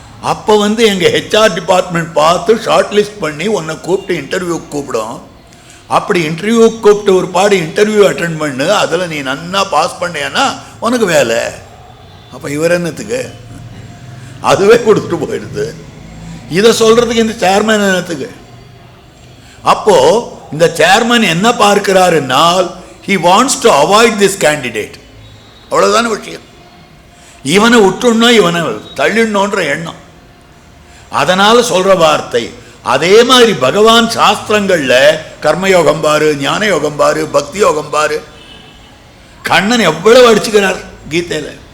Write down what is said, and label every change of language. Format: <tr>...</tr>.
<ta>அப்போ எங்கள் HR department பார்த்து ஷார்ட் லிஸ்ட் பண்ணி உன்னை கூப்பிட்டு இன்டர்வியூக்கு கூப்பிடும். அப்படி இன்டர்வியூக்கு கூப்பிட்டு ஒரு பாடு இன்டர்வியூ அட்டென்ட் பண்ணு, அதில் நீ நன்னா பாஸ் பண்ணேன்னா உனக்கு வேலை. அப்போ இவர் என்னத்துக்கு? அதுவே கொடுத்துட்டு போயிடுது. இதை சொல்கிறதுக்கு இந்த சேர்மன் என்னத்துக்கு? அப்போது இந்த சேர்மன் என்ன பார்க்கிறாருன்னால்</ta> <en>he wants to avoid this candidate.</en> <ta>அவ்வளவுதான விஷயம். இவனை விட்டுணும், இவனை தள்ளிடணுன்ற எண்ணம். அதனால சொல்ற வார்த்தை. அதே மாதிரி பகவான் சாஸ்திரங்கள்ல கர்மயோகம் பாரு, ஞான யோகம் பாரு, பக்தி யோகம் பாரு, கண்ணன் எவ்வளவு அடிச்சுக்கிறார் கீதையில.</ta>